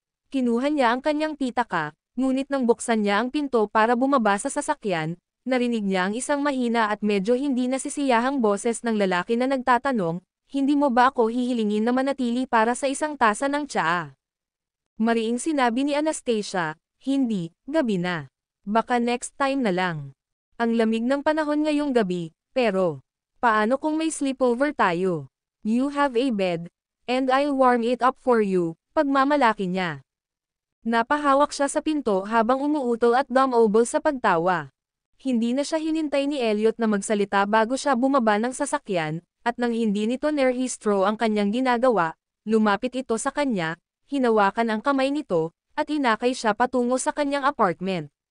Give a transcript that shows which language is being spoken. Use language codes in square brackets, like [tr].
[tl] Kinuha niya ang kanyang pitaka, ngunit nang buksan niya ang pinto para bumaba sa sasakyan, narinig niya ang isang mahina at medyo hindi nasisiyahang boses ng lalaki na nagtatanong, "Hindi mo ba ako hihilingin na manatili para sa isang tasa ng tsaa?" Mariing sinabi ni Anastasia, "Hindi, gabi na. Baka next time na lang. Ang lamig ng panahon ngayong gabi, pero paano kung may sleepover tayo? [en] You have a bed, and I'll warm it up for you," [tl] pagmamalaki niya. Napahawak siya sa pinto habang umuutol at dumobol sa pagtawa. Hindi na siya hinintay ni Elliot na magsalita bago siya bumaba ng sasakyan, at nang hindi nito nerehistro ang kanyang ginagawa, lumapit ito sa kanya, hinawakan ang kamay nito, at inakay siya patungo sa kanyang apartment.